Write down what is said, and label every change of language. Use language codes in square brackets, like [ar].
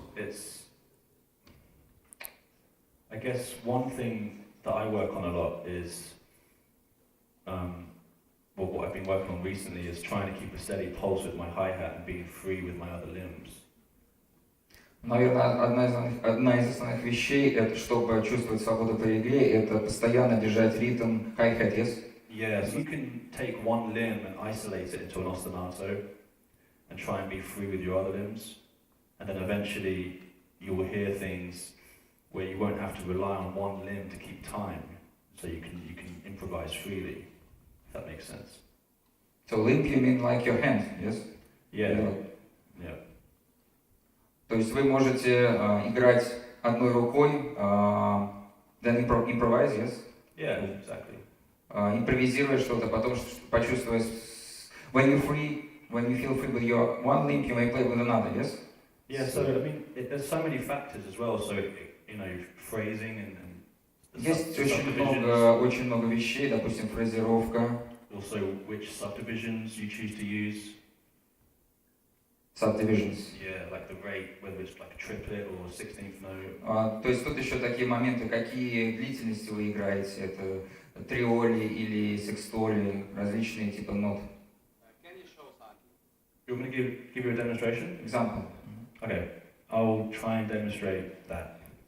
[en] it's, I guess one thing that I work on a lot is, well, what I've been working on recently is trying to keep a steady pulse with my hi-hat and being free with my other limbs. [ru] Наверное, одна из основных вещей, это чтобы чувствовать свободу при игре, это постоянно держать ритм hi-hat, yes? [en] Yeah, so you can take one limb and isolate it into an ostinato and try and be free with your other limbs. And then eventually you will hear things where you won't have to rely on one limb to keep time. So you can improvise freely, if that makes sense. So limp you mean like your hand, yes? Yeah. Yeah. [ru] То есть вы можете играть одной рукой, [en] then improvise, [ru] yes? [en] Yeah, exactly. [ru] Импровизируя что-то, потом почувствуя, [en] when you feel free with your one limb, you may play with another, yes? Yeah, so I mean, there's so many factors as well. So you know, phrasing and [ru] Есть [en] subdivisions. [ru] очень много вещей, допустим, фразировка. [en] Also, which subdivisions you choose to use. Subdivisions. Yeah, like the rate, whether it's like a triplet or a 16th note. [ru] То есть тут еще такие моменты, какие длительности вы играете, это триоли или секстоли, различные типа нот. [en] Can you show something? You want me to give you a demonstration? Example. Okay, I'll try and demonstrate that.